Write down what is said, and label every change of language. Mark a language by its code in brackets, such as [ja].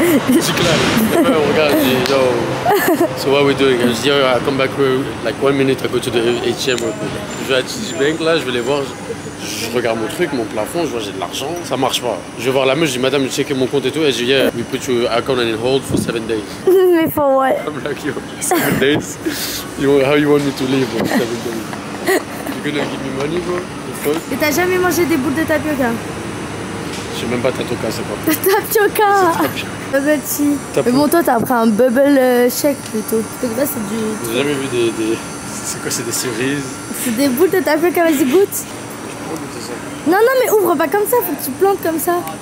[en] Decline. [fr] On regarde, je dis [en] yo. So what we doing? [fr] Je dis [en] I come back like 1 minute, I go to the ATM. [fr] Je vais à Citibank là, je vais les voir. Je regarde mon truc, mon plafond, je vois j'ai de l'argent, ça marche pas. Je vais voir la meuf, je dis madame, tu checkez mon compte et tout, elle dit [en] yeah, we put your account on hold for 7 days. [fr] Mais [en] for what? I'm like yo, 7 days? How you want me to live for 7 days? You gonna give me money bro? The fuck? [fr] Et t'as jamais mangé des boules de tapioca? Je sais même pas tapioca c'est quoi. Tapioca! Bubble tea. Mais bon toi t'as pris un bubble shake plutôt. Donc là c'est du... J'ai jamais vu des... C'est quoi, c'est des cerises? C'est des boules de tapioca, vas-y goûte. Non, non, mais ouvre pas comme ça, faut que tu plantes comme ça.